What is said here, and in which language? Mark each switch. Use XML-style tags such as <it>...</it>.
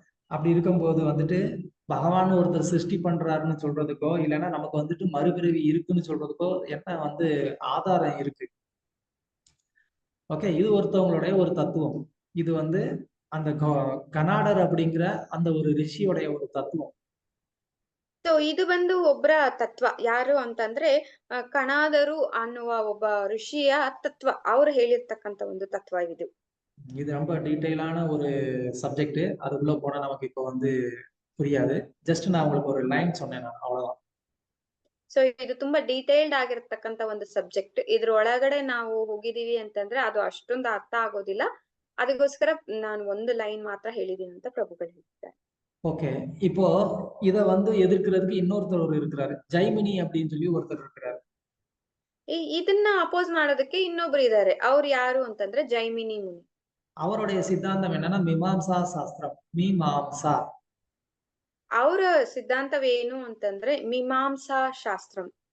<ta>அப்படி இருக்கும்போது வந்துட்டு பகவான் ஒருத்தர் சிருஷ்டி பண்றாருன்னு சொல்றதுக்கோ, இல்லைன்னா நமக்கு வந்துட்டு மறுபிறவி இருக்குன்னு சொல்றதுக்கோ என்ன வந்து ஆதாரம் இருக்கு? ஓகே, இது ஒருத்தவங்களுடைய ஒரு தத்துவம். இது வந்து அந்த கனாடர் அப்படிங்கிற அந்த ஒரு ரிஷியோடைய ஒரு தத்துவம்.</ta> <kn>ಸೊ ಇದು ಬಂದು ಒಬ್ಬರ ತತ್ವ. ಯಾರು ಅಂತಂದ್ರೆ ಕಣಾದರು ಅನ್ನುವ ಒಬ್ಬ ಋಷಿಯ ತತ್ವ, ಅವ್ರು ಹೇಳಿರ್ತಕ್ಕಂಥ ಒಂದು ತತ್ವ ಇದು.</kn> <ta>இது ரொம்ப டீட்டெயிலான ஒரு சப்ஜெக்ட், அதுக்குள்ள போனா நமக்கு இப்போ வந்து புரியாது. ஜஸ்ட் நான் உங்களுக்கு ஒரு லைன் சொன்னேன், நான் அவ்வளவுதான்.</ta> <kn>ಸೊ ಇದು ತುಂಬಾ ಡೀಟೇಲ್ಡ್ ಆಗಿರ್ತಕ್ಕಂಥ ಒಂದು ಸಬ್ಜೆಕ್ಟ್. ಇದ್ರ ಒಳಗಡೆ ನಾವು ಹೋಗಿದೀವಿ ಅಂತಂದ್ರೆ ಅದು ಅಷ್ಟೊಂದು ಅರ್ಥ ಆಗೋದಿಲ್ಲ. ಅದಕ್ಕೋಸ್ಕರ ನಾನು ಒಂದು ಲೈನ್ ಮಾತ್ರ ಹೇಳಿದೀನಿ ಅಂತ ಪ್ರಭುಗಳು ಹೇಳ್ತಾರೆ.</kn> <ta>ஓகே. இப்போ இத வந்து எதிர்க்கிறதுக்கு இன்னொருத்தர் இருக்கிறாரு. ஜைமினி அப்படின்னு சொல்லி ஒருத்தர் இருக்கிறாரு.</ta> <kn>ಇದನ್ನ ಅಪೋಸ್ ಮಾಡೋದಕ್ಕೆ ಇನ್ನೊಬ್ರು ಇದ್ದಾರೆ. ಅವ್ರು ಯಾರು ಅಂತಂದ್ರೆ ಜೈಮಿನಿ ಮುನಿ.</kn> <ta>அவருடைய சித்தாந்தம் என்னன்னா மீமாம்சா சாஸ்திரம். மீமாம்சா.</ta> <kn>ಅವರ ಸಿದ್ಧಾಂತವೇನು ಅಂತಂದ್ರೆ ಮೀಮಾಂಸಾ ಶಾಸ್ತ್ರಂ.</kn>